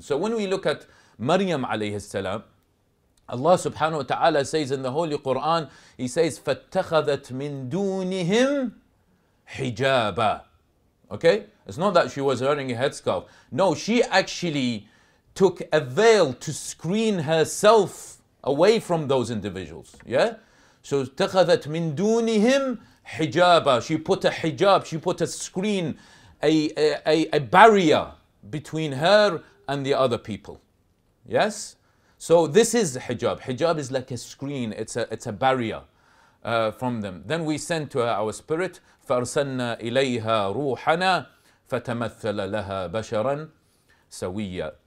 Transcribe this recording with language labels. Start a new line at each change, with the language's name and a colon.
English: So when we look at Maryam alayhi salam, Allah subhanahu wa ta'ala says in the Holy Quran, He says,
Arabic: فَاتَّخَذَتْ مِن دُونِهِمْ حِجَابًا.
English: Okay? It's not that she was wearing a headscarf. No, she actually took a veil to screen herself away from those individuals. Yeah? So,
Arabic: اتَّخَذَتْ مِن دُونِهِمْ hijaba.
English: She put a hijab, she put a screen, a barrier between her and the other people. Yes? So this is hijab. Hijab is like a screen, it's a barrier from them. Then we send to her our spirit,
Arabic: فَأَرْسَلْنَا إِلَيْهَا رُوحَنَا فَتَمَثَّلَ لَهَا بَشَرًا سَوِيًّا.